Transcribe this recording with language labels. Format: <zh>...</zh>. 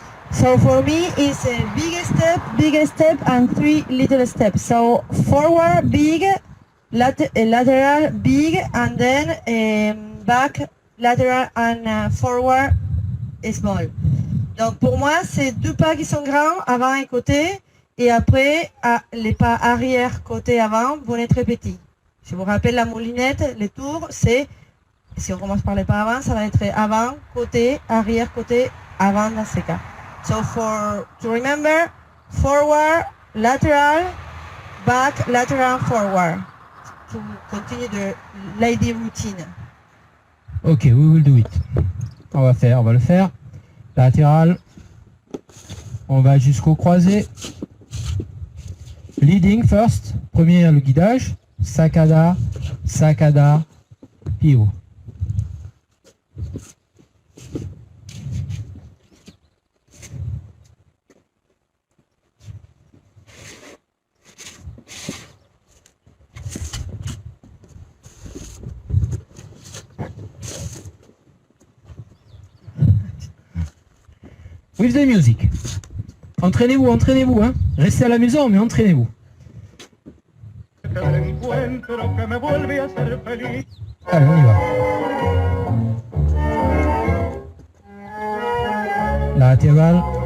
<en>So for me, it's a big step, and 3 little steps. So forward, big, lateral, big, and then back, lateral, and forward, small.</en> <fr>Donc pour moi, c'est 2 pas qui sont grands, avant et côté, et après, les pas arrière, côté, avant vont être très petits. Je vous rappelle la moulinette, les tours, c'est, si on commence par les pas avant, ça va être avant, côté, arrière, côté, avant dans ces cas.</fr> <en>So to remember, forward, lateral, back, lateral, forward. To continue the lady routine. Ok, we will do it.</en> <fr>On va le faire.</fr> <en>Latéral.</en> <fr>On va jusqu'au croisé.</fr> <en>Leading first.</en> <fr>Premier, le guidage. Sacada, sacada, pivot.</fr> <en>With the music.</en> <fr>Entraînez-vous, hein. Restez à la maison, mais entraînez-vous.</fr> <es>encuentro que me vuelve a hacer feliz.</es> <fr>Allez, on y va. Latéral.</fr>